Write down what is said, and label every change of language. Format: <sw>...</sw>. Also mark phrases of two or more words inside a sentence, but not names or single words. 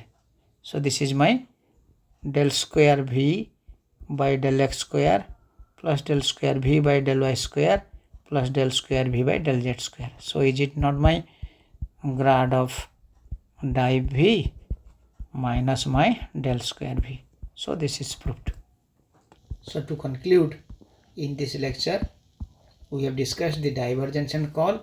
<en>So this is my del square V by del x square plus del square V by del y square plus del square V by del z square. So is it not my grad of div V minus my del square V? So this is proved. So to conclude, in this lecture we have discussed the divergence and curl.</en>